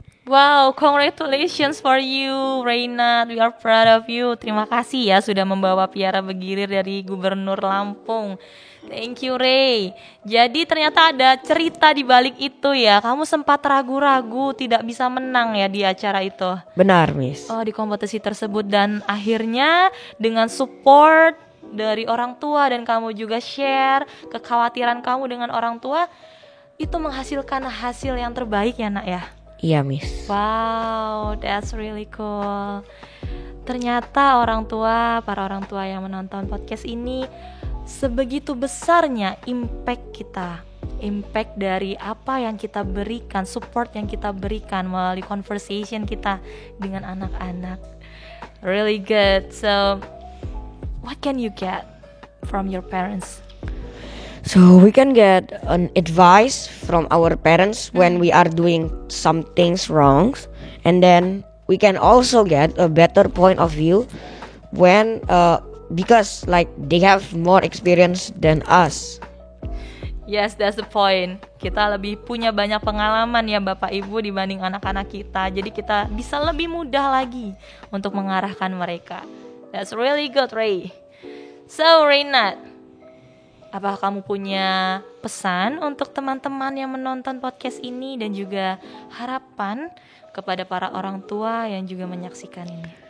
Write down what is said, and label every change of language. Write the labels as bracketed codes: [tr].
[en] Wow, congratulations for you, Reynat. We are proud of you. [id] Terima kasih ya sudah membawa piara bergilir dari Gubernur Lampung. [en] Thank you, Ray. [id] Jadi ternyata ada cerita di balik itu ya. Kamu sempat ragu-ragu tidak bisa menang ya di acara itu. Benar, miss. Oh, di kompetisi tersebut, dan akhirnya dengan support dari orang tua dan kamu juga share kekhawatiran kamu dengan orang tua, itu menghasilkan hasil yang terbaik ya, Nak ya. Iya, miss. [en] Wow, that's really cool. [id] Ternyata para orang tua yang menonton podcast ini, sebegitu besarnya impact dari apa yang kita berikan, support yang kita berikan melalui conversation kita dengan anak-anak. [en] Really good. So, what can you get from your parents? So we can get an advice from our parents when we are doing some things wrong, and then we can also get a better point of view when because like they have more experience than us. Yes, that's the point. [id] Kita lebih punya banyak pengalaman ya Bapak Ibu dibanding anak-anak kita. Jadi kita bisa lebih mudah lagi untuk mengarahkan mereka. [en] That's really good, Ray. So, [id] Reynat, apakah kamu punya pesan untuk teman-teman yang menonton podcast ini dan juga harapan kepada para orang tua yang juga menyaksikan ini?